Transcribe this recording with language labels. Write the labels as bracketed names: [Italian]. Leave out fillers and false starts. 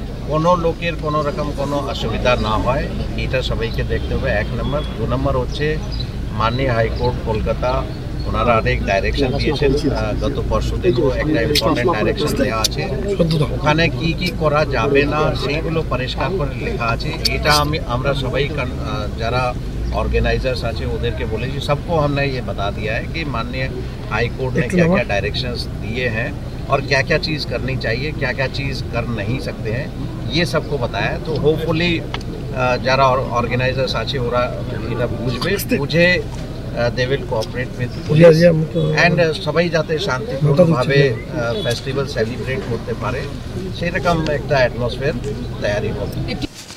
[Bangla] কোনো লোকের কোনো রকম কোনো অসুবিধা না হয় এটা সবাইকে দেখতে হবে, 1 নম্বর। 2 নম্বর হচ্ছে মাননীয় হাইকোর্ট কলকাতা ওনারা অনেক ডাইরেকশন দিয়েছেন। গত পরশু থেকে একটা ইম্পর্টেন্ট ডাইরেকশন দেওয়া আছে, ওখানে কি কি করা যাবে না সেইগুলো পরিষ্কার করে লেখা আছে। এটা আমরা সবাই যারা [Hindi] ऑर्गेनाइजर्स आचे उधर के बोले जी सबको हमने ये बता दिया है कि माननीय हाई कोर्ट ने क्या क्या डायरेक्शंस दिए हैं और क्या क्या चीज़ करनी चाहिए, क्या क्या चीज़ कर नहीं सकते हैं, ये सबको बताया। [Bangla] तो होपफुली जरा ऑर्गेनाइजर्स आचे ओरा এটা বুঝে [English] they will cooperate with police and [Bangla] সবাই যাতে শান্তিপূর্ণভাবে ফেস্টিভ্যাল সেলিব্রেট করতে পারে সেই রকম একটা অ্যাটমসফিয়ার তৈরি হবে।